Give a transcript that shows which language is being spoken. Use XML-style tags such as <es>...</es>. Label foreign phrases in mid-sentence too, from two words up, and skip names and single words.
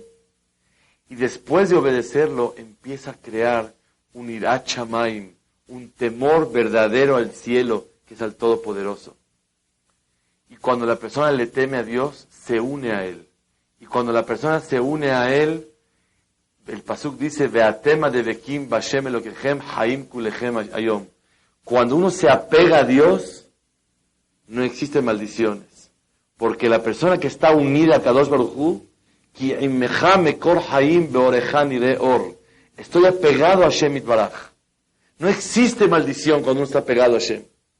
<es>Y después de obedecerlo, empieza a crear un</es> <he>יראת שמים,</he> <es>un temor verdadero al cielo, que es al Todopoderoso. Y cuando la persona le teme a Dios, se une a Él. Y cuando la persona se une a Él, el pasuk dice,</es> <he>ואתם דבקים בה' אלהיכם חיים כלכם היום.</he> <es>Cuando uno se apega a Dios, no existen maldiciones. Porque la persona que está unida a Kadosh Baruj Hu, estoy apegado a Hashem Itbaraj. No existe maldición cuando uno está pegado a Hashem.</es>